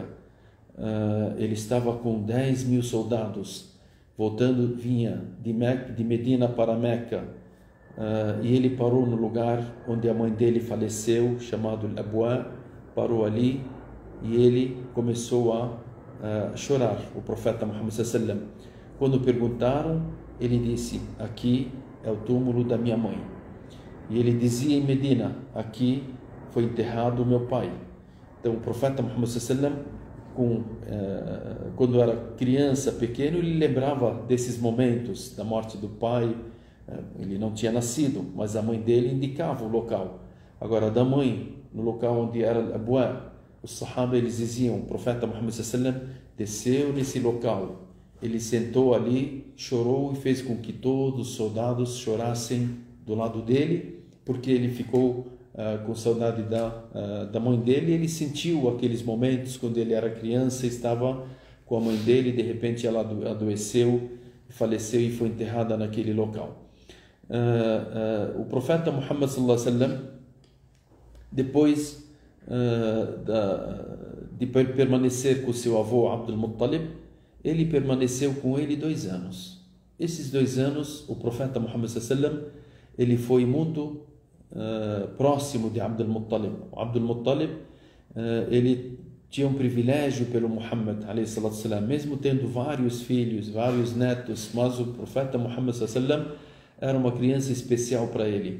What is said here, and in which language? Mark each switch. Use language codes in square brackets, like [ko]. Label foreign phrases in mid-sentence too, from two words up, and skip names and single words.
[pt] Ele estava com 10.000 soldados, vinha de Medina para Meca, e ele parou no lugar onde a mãe dele faleceu, chamado Al-Abwa, parou ali, e ele começou a chorar, o profeta Muhammad [ar] صلى الله عليه وسلم. [pt] Quando perguntaram, ele disse: aqui é o túmulo da minha mãe. E ele dizia em Medina: aqui foi enterrado o meu pai. Então o profeta Muhammad [ar] صلى الله عليه وسلم, [pt] quando era criança, pequeno, ele lembrava desses momentos da morte do pai. Ele não tinha nascido, mas a mãe dele indicava o local. Agora, da mãe, no local onde era Abwa, os sahaba, eles diziam: o profeta Muhammad [ar] صلى الله عليه وسلم [pt] desceu nesse local, ele sentou ali, chorou e fez com que todos os soldados chorassem do lado dele, porque ele ficou com saudade da mãe dele. Ele sentiu aqueles momentos quando ele era criança, estava com a mãe dele, e de repente ela adoeceu, faleceu e foi enterrada naquele local. O profeta Muhammad [ar] صلى الله عليه وسلم, [pt] depois de permanecer com seu avô Abdul Muttalib, ele permaneceu com ele 2 anos. Esses 2 anos, o profeta Muhammad [ar] صلى الله عليه وسلم, [pt] ele foi muito próximo de Abdul Muttalib. O Abdul Muttalib, ele tinha um privilégio pelo Muhammad, mesmo tendo vários filhos, vários netos, mas o profeta Muhammad era uma criança especial para ele.